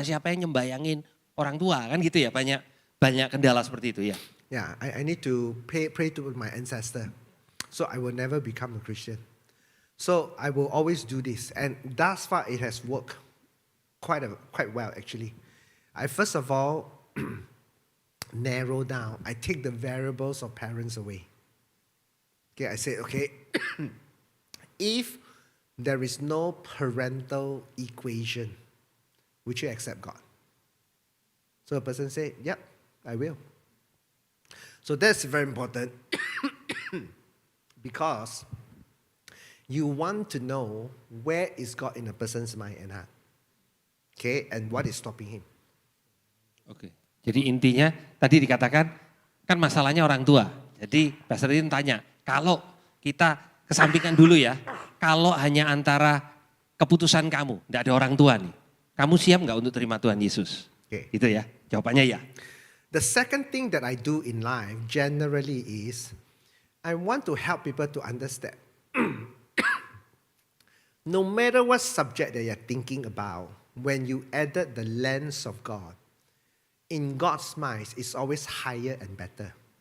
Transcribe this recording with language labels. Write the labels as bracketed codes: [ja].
[id] Siapa yang nyembayangin orang tua kan gitu ya? Banyak kendala seperti itu ya. [en] Yeah, I need to pray to my ancestor. So I will never become a Christian. So I will always do this. And thus far it has worked quite well actually. I first of all narrow down. I take the variables of parents away. Okay, I say, okay, if there is no parental equation, would you accept God? So a person say, yep, I will. So that's very important because you want to know where is God in a person's mind and heart. Okay, and what is stopping him. [id] Oke. Jadi intinya tadi dikatakan kan masalahnya orang tua. Jadi Pastor Rin tanya, kalau kita kesampingkan dulu ya, kalau hanya antara keputusan kamu, tidak ada orang tua nih, kamu siap nggak untuk terima Tuhan Yesus? [en] Okay. [id] Itu ya, jawabannya ya. [en] The second thing that I do in life generally is I want to help people to understand. No matter what subject that you're thinking about, when you added the lens of God, in God's mind, it's always higher and better.